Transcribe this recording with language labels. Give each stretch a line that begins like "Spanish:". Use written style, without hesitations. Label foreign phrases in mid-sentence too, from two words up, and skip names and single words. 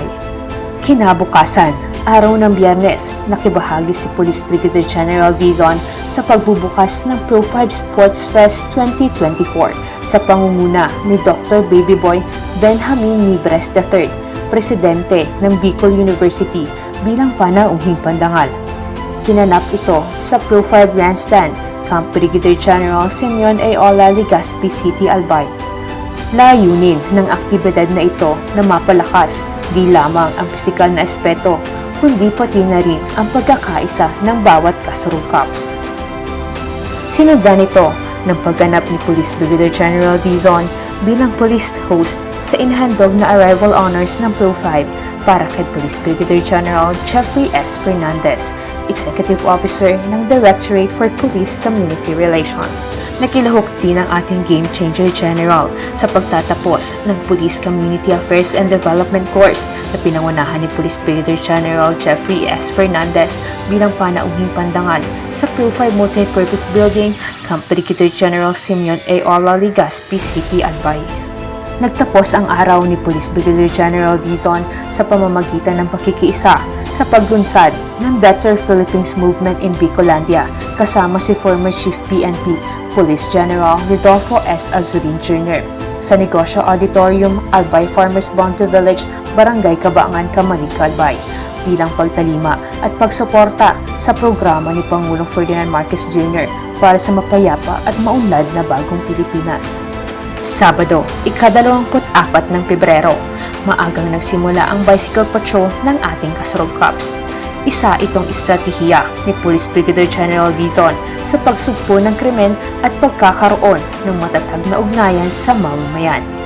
Filipino: Kinabukasan, araw ng Biyernes, nakibahagi si Police Brigadier General Dizon sa pagbubukas ng Pro 5 Sports Fest 2024 sa pangunguna ni Dr. Babyboy Benjamin Nibres III, Presidente ng Bicol University bilang panauhing pandangal. Kinanap ito sa Pro 5 Grandstand, Camp Brigadier General Simeon Ayola, Legazpi City, Albay. Layunin ng aktibidad na ito na mapalakas di lamang ang pisikal na aspeto, kundi pati na rin ang pagkakaisa ng bawat Kasurug Cops. Sinundan ito ng pagganap ni Police Brigadier General Dizon bilang
English: police host
Filipino: sa inahandog na
English: arrival honors
Filipino: ng Pro 5 para kay Police Brigadier General Jeffrey S. Fernandez, Executive Officer ng Directorate for Police Community Relations. Nakilahok din ang ating Game Changer General sa pagtatapos ng Police Community Affairs and Development Course na pinangunahan ni Police Brigadier General Jeffrey S. Fernandez bilang panauhing pandangal sa Pro 5 Multipurpose Building, Camp Brigadier General Simeon Ayola, Legazpi City, Albay. Nagtapos ang araw ni Police Brigadier General Dizon sa pamamagitan ng pakikiisa sa paglunsad ng Better Philippines Movement in Bicolandia kasama si former Chief PNP Police General Rodolfo S. Azurin Jr. sa Negosyo Auditorium, Albay Farmers Bounty Village, Barangay Cabangan, Camalig, Albay bilang pagtalima at pagsuporta sa programa ni Pangulong Ferdinand Marcos Jr. para sa mapayapa at maunlad na bagong Pilipinas. Sabado, ika-24 ng Pebrero, maagang nagsimula ang
English: bicycle patrol
Filipino: ng ating Kasurug Cops. Isa itong estratehiya ni Police Brigadier General Dizon sa pagsugpo ng krimen at pagkakaroon ng matatag na ugnayan sa mamamayan.